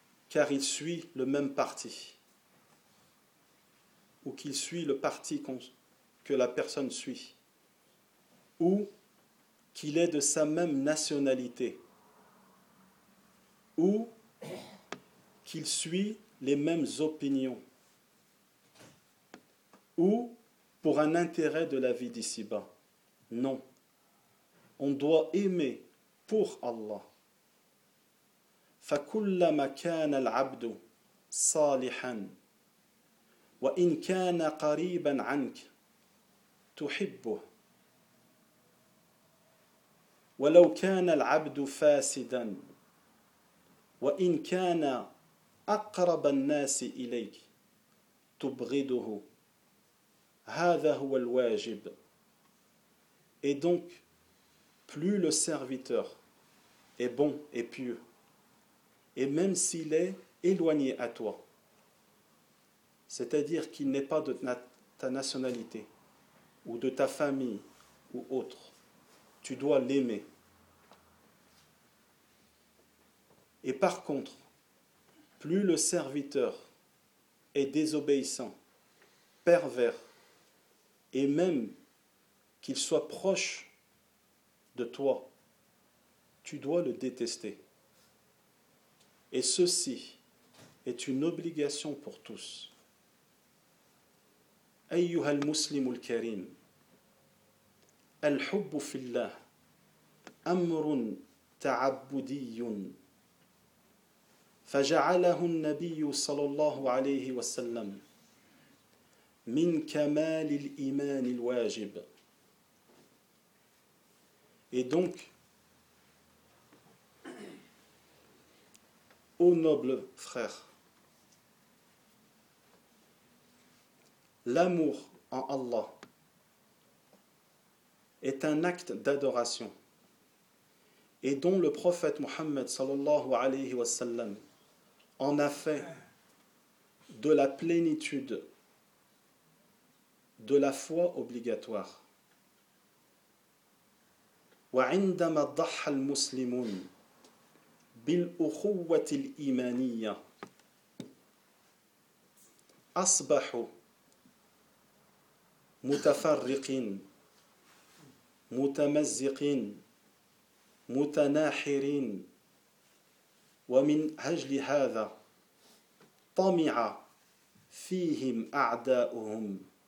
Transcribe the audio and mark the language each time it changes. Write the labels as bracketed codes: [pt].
[fr] car il suit le même parti ou qu'il suit le parti que la personne suit ou qu'il est de sa même nationalité, ou qu'il suit les mêmes opinions, ou pour un intérêt de la vie d'ici-bas. Non. On doit aimer pour Allah. [ar] فَكُلَّمَا كَانَ الْعَبْدُ صَالِحًا وَإِنْ كَانَ قَرِيبًا عَنْكَ تُحِبُّهُ ولو كان العبد فاسدا وإن كان أقرب الناس إليك تبغضه هذا هو الواجب. [fr] Et donc, plus le serviteur est bon et pieux, et même s'il est éloigné à toi, c'est-à-dire qu'il n'est pas de ta nationalité ou de ta famille ou autre, tu dois l'aimer. Et par contre, Plus le serviteur est désobéissant, pervers, et même qu'il soit proche de toi, tu dois le détester. Et ceci est une obligation pour tous. [ar] أيها المسلم الكريم الحب في الله أمر تعبدي فجعله النبي صلى الله عليه وسلم من كمال الإيمان الواجب. [fr] Et donc, ô noble frère, l'amour en Allah est un acte d'adoration et dont le prophète Mohammed sallallahu alayhi wa sallam en a fait de la plénitude de la foi obligatoire. [ar] وعندما ضحى المسلمون بالأخوة الإيمانية أصبحوا متفرقين متمزقين متناحرين ومن أجل هذا طمع فيهم أعداؤهم.